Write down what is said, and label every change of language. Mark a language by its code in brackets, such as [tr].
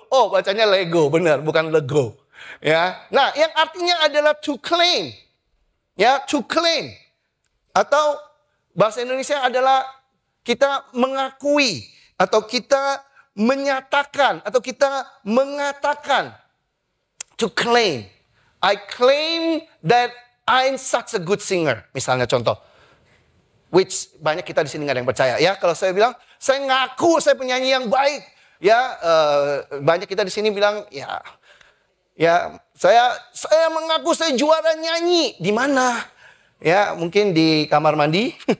[id] Oh, bacanya Lego, benar, bukan Lego. Ya. Nah, yang artinya adalah [en] to claim. [id] Ya, to claim. Atau bahasa Indonesia adalah kita mengakui atau kita menyatakan atau kita mengatakan. [en] To claim. I claim that I'm such a good singer. [id] Misalnya contoh. Which banyak kita di sini nggak ada yang percaya. Ya, kalau saya bilang, saya ngaku saya penyanyi yang baik. Ya, banyak kita di sini bilang, ya saya mengaku saya juara nyanyi. Di mana? Ya, mungkin di kamar mandi.